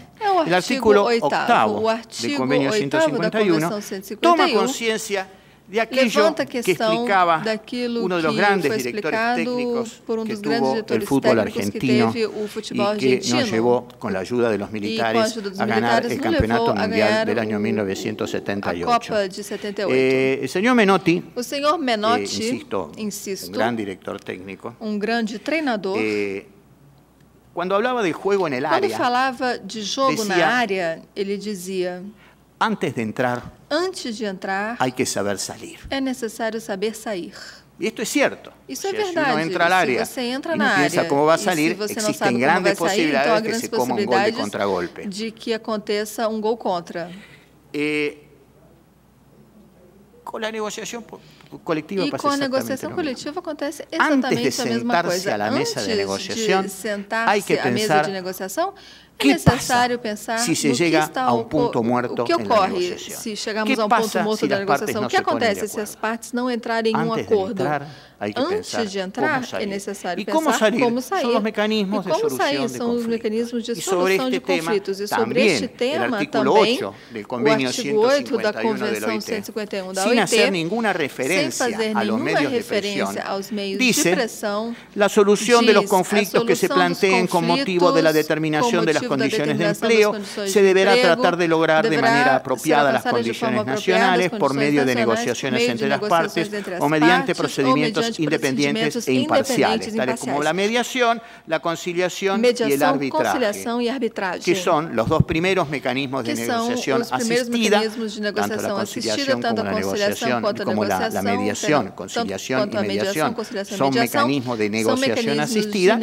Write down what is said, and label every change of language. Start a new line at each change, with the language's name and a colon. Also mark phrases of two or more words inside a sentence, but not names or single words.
Spanish: El artículo octavo del convenio 151 toma conciencia de aquello que explicaba uno de los grandes directores técnicos que tuvo el fútbol argentino y que nos llevó, con la ayuda de los militares, a ganar el campeonato mundial del año 1978. El señor Menotti, insisto, un gran director técnico,
Portuguese: grande treinador,
Spanish: cuando hablaba del juego en el área,
Portuguese: quando falava de jogo na área, ele dizia:
Spanish: antes de entrar, hay que saber salir.
Portuguese: É necessário saber sair.
Spanish: Y esto es cierto.
Portuguese: Isso é verdade.
Spanish: Si uno entra al área y no piensa cómo va a salir, existen grandes posibilidades de que se coma un gol de contragolpe.
Portuguese: De que aconteça gol contra.
Spanish: Con la negociación colectiva pasa
Portuguese: com a negociação coletiva acontece exatamente a mesma coisa. Antes de sentar-se à mesa de negociação, é necessário pensar se se chega a ponto morto o que ocorre se chegarmos a ponto morto da negociação. O que acontece se as partes não entrarem em acordo? Antes de entrar, é necessário pensar como sair. Como sair são os mecanismos de solução de conflitos. E sobre este tema, também, o artigo 8 da Convenção 151 da OIT, sem fazer nenhuma referência aos meios de pressão,
Spanish: la solución de los conflictos que se planteen con motivo de la determinación de las condiciones de empleo se deberá tratar de lograr de manera apropiada las condiciones nacionales por medio de negociaciones entre las partes o mediante procedimientos independientes e imparciales, tales como la mediación, la conciliación y el arbitraje, que son los dos primeros mecanismos de negociación asistida, tanto la conciliación como la negociación, como la mediación, conciliación y mediación, son mecanismos de negociación asistida.